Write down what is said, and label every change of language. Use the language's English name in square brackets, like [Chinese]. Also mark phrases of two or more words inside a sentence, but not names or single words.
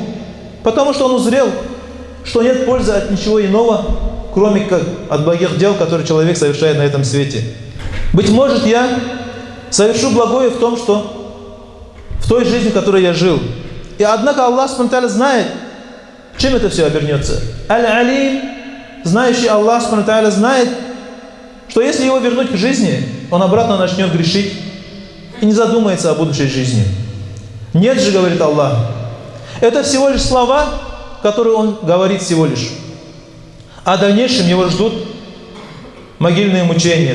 [Russian] Потому что он узрел, что нет пользы от ничего иного, кроме как от благих дел, которые человек совершает на этом свете. Быть может, я совершу благое в том, что в той жизни, в которой я жил. И однако Аллах [Arabic] سبحانه وتعالى [Russian] знает, чем это все обернется. Аль-Алим, знающий Аллах [Arabic] سبحانه وتعالى, [Russian] знает, что если его вернуть к жизни, он обратно начнет грешить и не задумается о будущей жизни. Нет же, говорит Аллах, это всего лишь слова, которые он говорит всего лишь. А в дальнейшем его ждут могильные мучения.